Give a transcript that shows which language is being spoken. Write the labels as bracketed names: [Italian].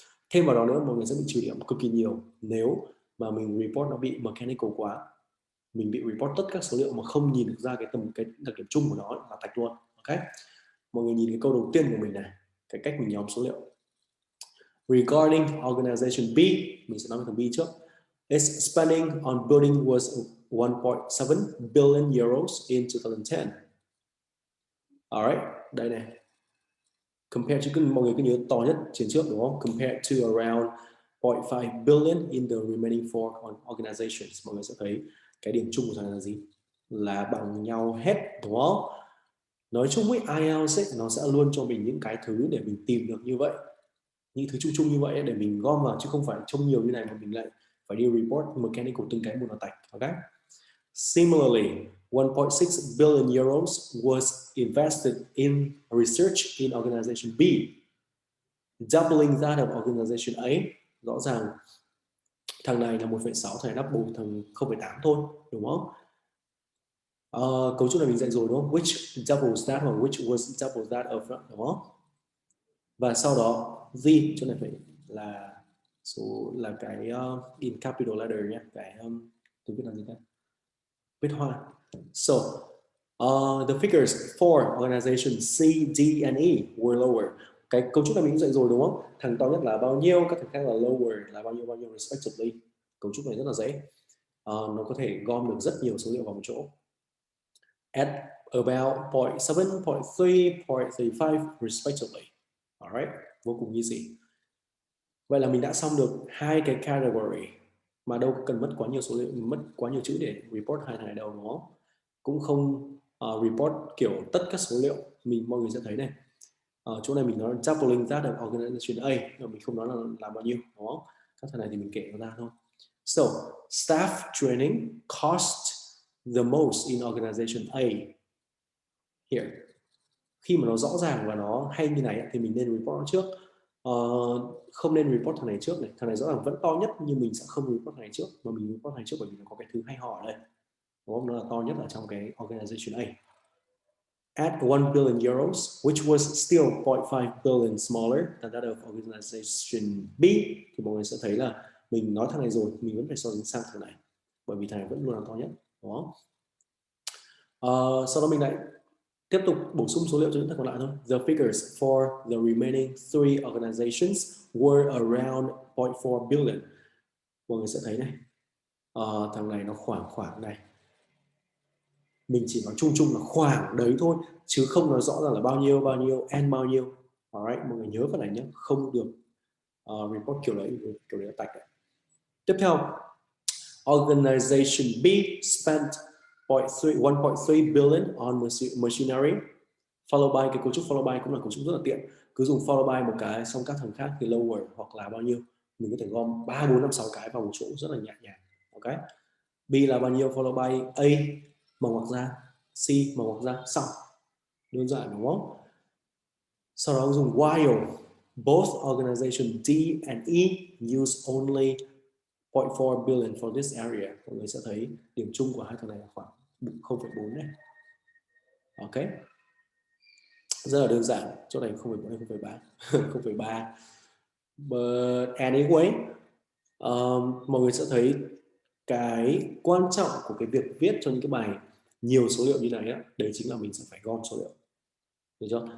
[Vietnamese] Thêm vào đó nữa mọi người sẽ bị trừ điểm cực kỳ nhiều nếu mà mình report nó bị mechanical quá, mình bị report tất các số liệu mà không nhìn được ra cái đặc điểm chung của nó là tạch luôn. Ok, mọi người nhìn cái câu đầu tiên của mình này, cái cách mình nhóm số liệu. [English] Regarding organization B, [Vietnamese] mình sẽ nói về thằng B trước. [English] Its spending on building was 1.7 billion euros in 2010. [Vietnamese] Alright, đây này. Compare, chứ mọi người cứ nhớ to nhất trên trước đúng không? [English] Compared to around 0.5 billion in the remaining four organizations. [Vietnamese] Mọi người sẽ thấy cái điểm chung của thằng này là gì? Là bằng nhau hết đúng không? Nói chung với IELTS ấy, nó sẽ luôn cho mình những cái thứ để mình tìm được như vậy, những thứ chung chung như vậy để mình gom vào, chứ không phải trông nhiều như này mà mình lại phải đi report mechanical từng cái một nó tạch. [English] Ok. Similarly, 1.6 billion euros was invested in research in organization B, doubling that of organization A. [Vietnamese] Rõ ràng thằng này là 1,6, thằng này double thằng 0,8 thôi, đúng không? Cấu trúc này mình dạy rồi đúng không? [English] Which doubles that [Vietnamese] hoặc [English] which was double that of, [Vietnamese] đúng không? Và sau đó the chỗ này phải là số là cái in capital letter nhé, cái tôi biết là gì ta, viết hoa. [English] So the figures for organization C, D and E were lower. [Vietnamese] Cái cấu trúc này mình cũng dạy rồi đúng không? Thằng to nhất là bao nhiêu, các thằng khác là lower là bao nhiêu respectively. Cấu trúc này rất là dễ. Nó có thể gom được rất nhiều số liệu vào một chỗ. [English] At about 0.7, 0.3, 0.35 respectively. [Vietnamese] Alright, vô cùng easy. Vậy là mình đã xong được hai cái category mà đâu cần mất quá nhiều số liệu, mất quá nhiều chữ để report hai này đâu, đúng không? Cũng không report kiểu tất các số liệu. Mọi người sẽ thấy này, chỗ này mình nói doubling that of organization A, nhưng mình không nói là bao nhiêu, đúng không? Các thằng này thì mình kể nó ra thôi. [English] So staff training cost the most in organization A. [Vietnamese] Here, khi mà nó rõ ràng và nó hay như này thì mình nên report nó trước. Không nên report thằng này trước này. Thằng này rõ ràng vẫn to nhất nhưng mình sẽ không report thằng này trước, mà mình report thằng này trước bởi vì nó có cái thứ hay ho ở đây, đúng không? Nó là to nhất ở trong cái organization A. [English] At 1 billion euros, which was still 0.5 billion smaller than that of organization B, [Vietnamese] thì mọi người sẽ thấy là mình nói thằng này rồi, mình vẫn phải so sánh sang thằng này bởi vì thằng này vẫn luôn là to nhất, đúng không? Sau đó mình lại tiếp tục bổ sung số liệu cho những thằng còn lại thôi. [English] The figures for the remaining 3 organizations were around 0.4 billion. [Vietnamese] Mọi người sẽ thấy này, thằng này nó khoảng này. Mình chỉ nói chung là khoảng đấy thôi, chứ không nói rõ ràng là bao nhiêu and bao nhiêu. Alright, mọi người nhớ cái này nhé, không được report kiểu đấy tạch đấy. Tiếp theo, [English] organization B spent 1.3 billion on machinery. [Vietnamese] Follow by, cái cấu trúc follow by cũng là cấu trúc rất là tiện, cứ dùng follow by một cái xong các thằng khác thì lower hoặc là bao nhiêu, mình có thể gom 3, 4, 5, 6 cái vào một chỗ rất là nhẹ nhàng. Ok, B là bao nhiêu, follow by A mở ngoặc ra, C mở ngoặc ra, xong, đơn giản đúng không? Sau đó dùng [English] while both organization D and E use only 0.4 billion for this area. [Vietnamese] Mọi người sẽ thấy điểm chung của hai thằng này là khoảng 0.4 này. Ok, rất là đơn giản, chỗ này 0.4 hay 0.3 0.3. [English] But anyway, [Vietnamese] mọi người sẽ thấy cái quan trọng của cái việc viết cho những cái bài nhiều số liệu như này á, đấy chính là mình sẽ phải gom số liệu, được chưa?